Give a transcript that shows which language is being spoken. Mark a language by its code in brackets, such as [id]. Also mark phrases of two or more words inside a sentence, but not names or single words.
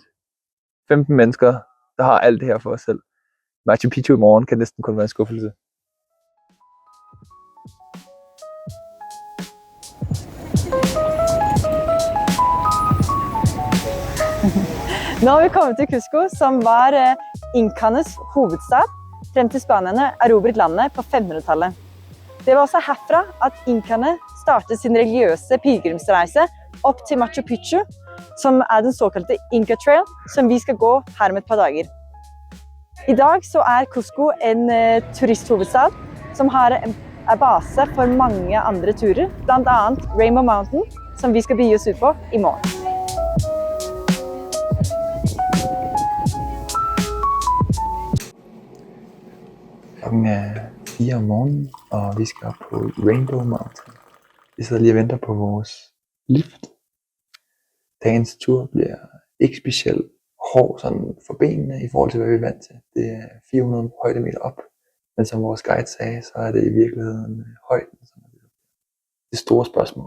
[da] 15 mennesker, der har alt det her for os selv. Machu Picchu i morgen kan næsten kun være en skuffelse. [no] Nå har vi kommet til Cusco, som var inkanes hovedstad, frem til spanierne erobret landet på 1500-tallet. Det var også herfra at inkane startet sin religiøse pilgrimsreise opp til Machu Picchu, som er den såkalte Inca Trail, som vi skal gå her om et par dager. I dag så er Cusco en turisthovedstad, som er base for mange andre turer, blant annet Rainbow Mountain, som vi skal begi oss ut på i morgen. [da] Klokken er 4 om morgenen, og vi skal op på Rainbow Mountain. Vi sidder lige og venter på vores lift. Dagens tur bliver ikke specielt hård sådan for benene i forhold til, hvad vi er vant til. Det er 400 højdemeter op, men som vores guide sagde, så er det i virkeligheden højden, som er det store spørgsmål.